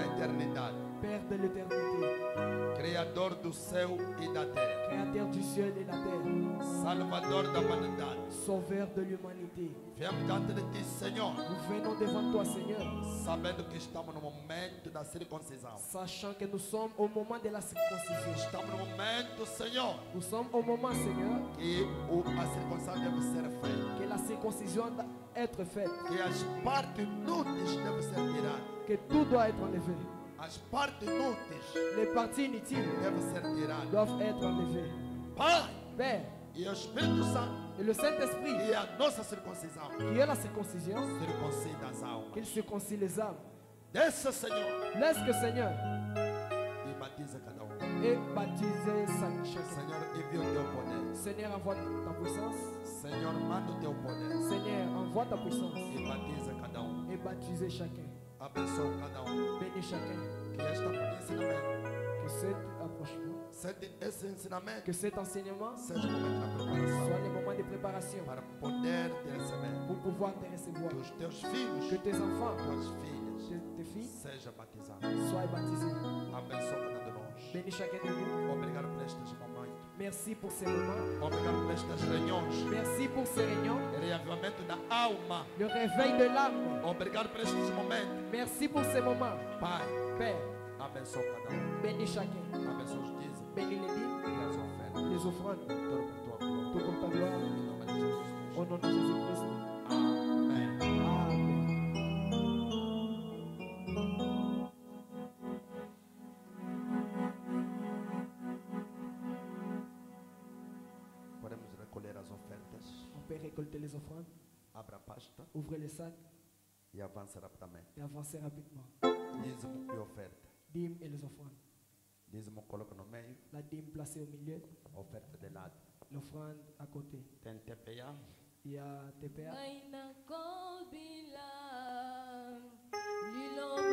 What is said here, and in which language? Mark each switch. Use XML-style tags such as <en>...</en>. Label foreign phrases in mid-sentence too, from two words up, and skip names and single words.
<pt>eternidade,</pt> <fr>Père de l'éternité,</fr> <pt>Criador do céu e da terra,</pt> <fr>Créateur du ciel et la terre,</fr> <pt>Salvador da humanidade.</pt> <fr>Sauveur de l'humanité.</fr> <pt>Viemos diante de ti, Senhor,</pt> <fr>Nous venons devant toi, Seigneur,</fr> <pt>sabendo que estamos no momento da circuncisão.</pt> <fr>sachant que nous sommes au moment de la circoncision.</fr> <pt>Estamos no momento, Senhor,</pt> <fr>Nous sommes au moment, Seigneur,</fr> <pt>que a circuncisão deve ser feita,</pt> <fr>que la circoncision doit être faite,</fr> <pt>que as partes inúteis devem ser tiradas,</pt> <fr>que tout doit être enlevé.</fr> <pt>as partes inúteis</pt> <fr>Les parties inutiles</fr> <pt>devem ser tiradas.</pt> <fr>doivent être enlevées.</fr> <pt>Pai,</pt> <fr>Père,</fr> <pt>e o Espírito Santo,</pt> <fr>et le Saint-Esprit,</fr> <pt>que é a nossa circuncisão,</pt> <fr>qui est la circoncision,</fr> <pt>circuncida as almas.</pt> <fr>qu'il circoncie les âmes.</fr> <pt>Desça, Senhor,</pt> <fr>Laisse que Seigneur</fr> <pt>e batiza cada um.</pt> <fr>et baptiser chacun.</fr> <pt>Senhor, envia o teu poder.</pt> <fr>Seigneur, envoie ta puissance.</fr> <pt>Senhor, manda o teu poder</pt> <fr>Seigneur, envoie ta puissance</fr> <pt>e batiza cada um.</pt> <fr>et baptiser chacun.</fr> <pt>Abençoa cada um.</pt> <fr>Bénis chacun.</fr> <pt>Que este ensinamento,</pt> <fr>Que cet approchement,</fr> <pt>esse ensinamento</pt> <fr>que cet enseignement</fr> <pt>seja o momento da preparação</pt> <fr>soit le moment de préparation</fr> <pt>para poder te receber.</pt> <fr>pour pouvoir te recevoir.</fr> <pt>Que os teus filhos,</pt> <fr>Que tes enfants,</fr> <pt>tuas filhas,</pt> <fr>tes filles</fr> <pt>sejam batizados.</pt> <fr>soient baptisés.</fr> <pt>Abençoa cada de nós.</pt> <fr>Bénis chacun de nous.</fr> <pt>Obrigado por estes momentos.</pt> <fr>Merci pour ces moments.</fr> <pt>Obrigado por estas reuniões.</pt> <fr>Merci pour ces réunions.</fr> <pt>Reavivamento da alma.</pt> <fr>Le réveil de l'âme.</fr> <pt>Obrigado por estes momentos.</pt> <fr>Merci pour ces moments.</fr> <pt>Pai,</pt> <fr>Père,</fr> <pt>abençoa cada um.</pt> <fr>bénis chacun.</fr> <pt>Abençoa os dízimos</pt> <fr>Bénis les dîmes,</fr> <pt>e as ofertas.</pt> <fr>les offrandes,</fr> <pt>Tudo por tua glória.</pt> <fr>tout comme ta gloire.</fr> <pt>Em nome de Jesus.</pt> <fr>Au nom de Jésus-Christ.</fr> <pt>Amém.</pt> <fr>Amen.</fr> <pt>Podemos recolher as ofertas.</pt> <fr>On peut récolter les offrandes,</fr> <pt>Abra a pasta</pt> <fr>ouvrez les sacs</fr> <pt>e avance rapidamente.</pt> <fr>et avancez rapidement.</fr> <pt>Dízimo e oferta.</pt> <fr>Dîmes et les offrandes.</fr> <pt>Dízimo coloca no meio,</pt> <fr>La dîme placée au milieu,</fr> <pt>oferta de lado.</pt> <fr>l'offrande à côté.</fr> <pt>Tem TPA,</pt> <fr>Il y a TPA. Aina kobila lilo</fr>